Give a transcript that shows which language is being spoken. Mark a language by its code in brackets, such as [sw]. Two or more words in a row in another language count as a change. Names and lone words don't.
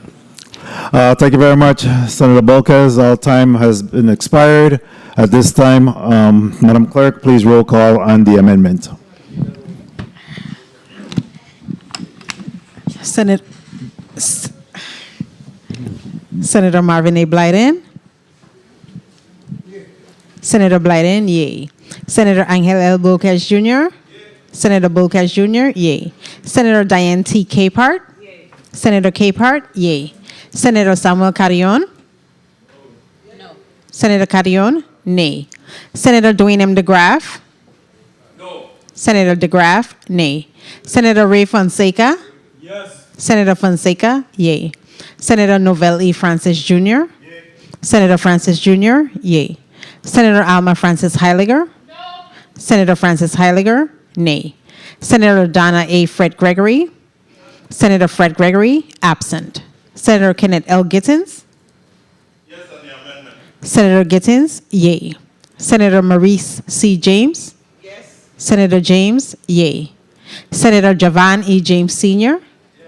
[en] Thank you very much, Senator Bolkes. All time has been expired. At this time, Madam Clerk, please roll call on the amendment. Senator Marvin A. Blyden. Senator Blyden, yay. Senator Angel L. Bolkes Jr. Senator Bolkes Jr., yay. Senator Diane T. Capehart. Senator Capehart, yay. Senator Samuel Carrion. No. Senator Carrion, nay. Senator Dwayne M. DeGraff. No. Senator DeGraff, nay. Senator Ray Fonseca. Yes. Senator Fonseca, yay. Senator Novell E. Francis Jr. Yay. Senator Francis Jr., yay. Senator Alma Francis Heiliger. No. Senator Francis Heiliger, nay. Senator Donna A. Fred Gregory. Senator Fred Gregory, absent. Senator Kenneth L. Gittins. Yes on the amendment. Senator Gittins, yay. Senator Maurice C. James. Yes. Senator James, yay. Senator Javan E. James Sr. Yes.